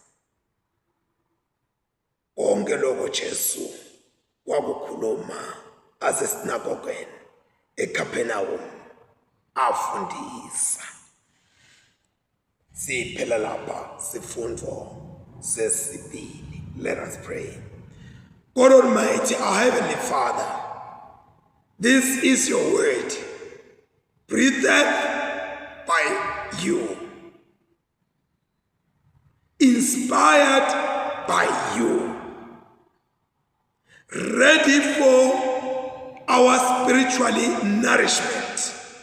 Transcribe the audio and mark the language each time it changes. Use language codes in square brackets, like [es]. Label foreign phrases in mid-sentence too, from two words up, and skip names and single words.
[zu] Konke lokho Jesu wakukhuluma asesinagogweni eKapenawum afundisa. Siphela lapha sifundo sesibili. [en] Let us pray. God Almighty, our Heavenly Father, this is your word, breathed by you, inspired by you, ready for our spiritually nourishment.